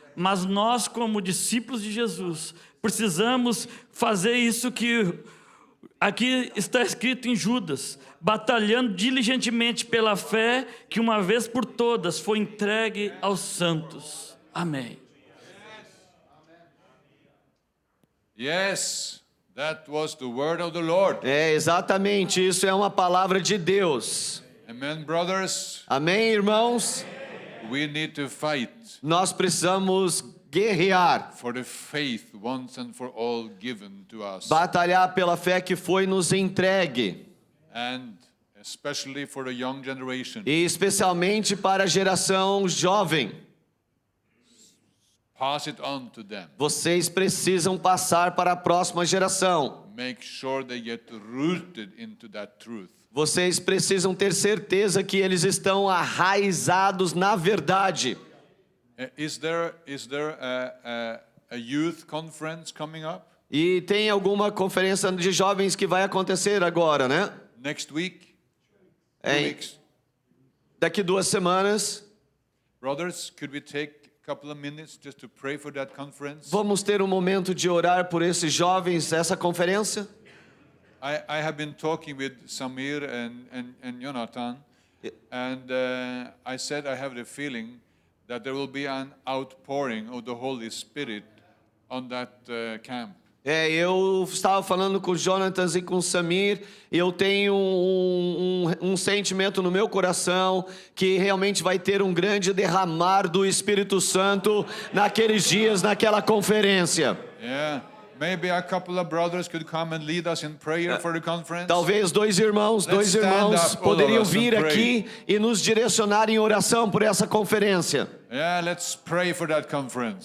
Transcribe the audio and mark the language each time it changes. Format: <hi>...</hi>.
<pt>Mas nós, como discípulos de Jesus, precisamos fazer isso que Aqui está escrito em Judas, batalhando diligentemente pela fé que uma vez por todas foi entregue aos santos. Amém.</pt> <en>Yes, that was the word of the Lord.</en> <pt>É, exatamente, isso é uma palavra de Deus.</pt> <en>Amen, brothers.</en> <pt>Amém, irmãos?</pt> <en>We need to fight</en> <pt>Nós precisamos guerrear,</pt> <en>for the faith once and for all given to us,</en> <pt>batalhar pela fé que foi nos entregue,</pt> <en>and especially for the young generation.</en> <pt>e especialmente para a geração jovem.</pt> <en>Pass it on to them.</en> <pt>Vocês precisam passar para a próxima geração.</pt> <en>Make sure they get rooted into that truth.</en> <pt>Vocês precisam ter certeza que eles estão arraizados na verdade.</pt> <en>Is there a youth conference coming up?</en> <pt>E tem alguma conferência de jovens que vai acontecer agora, né?</pt> <en>Next week?</en> <pt>É,</pt> <en>2 weeks?</en> <pt>daqui 2 semanas.</pt> <en>Brothers, could we take a couple of minutes just to pray for that conference?</en> <pt>Vamos ter um momento de orar por esses jovens, essa conferência?</pt> <en>I have been talking with Samir and Jonathan, and I said I have the feeling that there will be an outpouring of the Holy Spirit on that camp.</en> <pt>Eu estava falando com o Jonathan e com o Samir, e eu tenho um sentimento no meu coração que realmente vai ter um grande derramar do Espírito Santo naqueles dias, naquela conferência.</pt> <en>Yeah. Maybe a couple of brothers could come and lead us in prayer for the conference.</en> <pt>Talvez dois irmãos poderiam vir aqui e nos direcionar em oração por essa conferência.</pt> <en>Yeah, let's pray for that conference.</en>